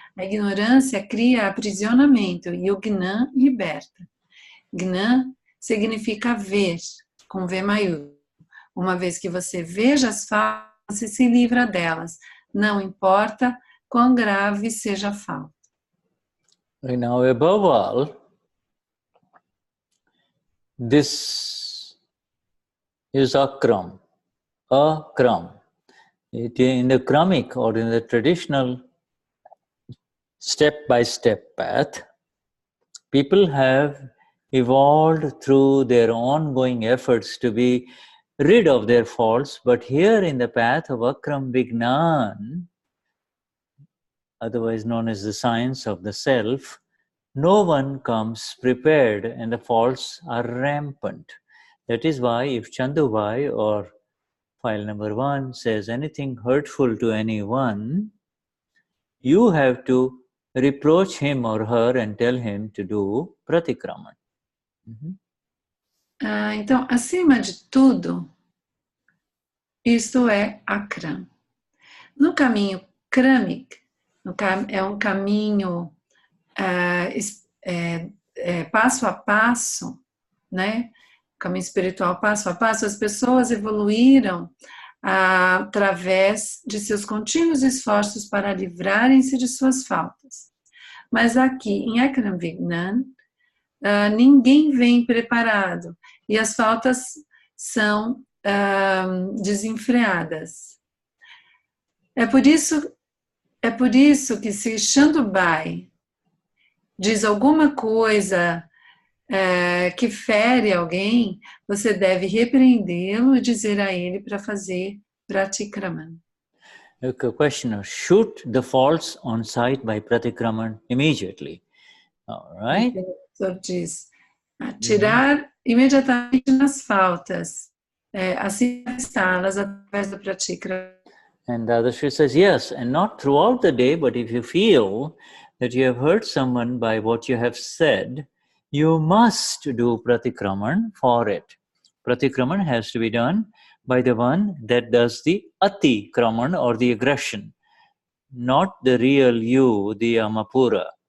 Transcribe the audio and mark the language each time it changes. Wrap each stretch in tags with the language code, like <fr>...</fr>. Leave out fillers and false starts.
<pt>A ignorância cria aprisionamento e o Gnan liberta. Gnan significa ver, com V maiúsculo. Uma vez que você veja as faltas, você se livra delas, não importa quão grave seja a falta.</pt> <en>Now, above all, this is Akram. In the Kramic or in the traditional step-by-step path, people have evolved through their ongoing efforts to be rid of their faults, but here in the path of Akram Vignan, otherwise known as the science of the self, no one comes prepared and the faults are rampant. That is why if Chandubhai or file number 1 says anything hurtful to anyone, you have to reproach him or her and tell him to do pratikraman.</en> <pt>Então, acima de tudo, isto é Akram. No caminho Kramic, é um caminho passo a passo, né? Caminho espiritual passo a passo, as pessoas evoluíram através de seus contínuos esforços para livrarem-se de suas faltas. Mas aqui, em Akram Vignan, ninguém vem preparado e as faltas são desenfreadas. É por isso que se Chandubhai diz alguma coisa que fere alguém, você deve repreendê-lo e dizer a ele para fazer pratikraman.</pt> <en>Okay, questioner, shoot the faults on sight by pratikraman immediately. All right?</en> <pt>O professor diz, atirar imediatamente nas faltas, assim avistá-las através do pratikraman.</pt> <en>And Dadashri says, yes, and not throughout the day, but if you feel that you have hurt someone by what you have said, you must do pratikraman for it. Pratikraman has to be done by the one that does the atikraman or the aggression, not the real you, the Amapura.</en>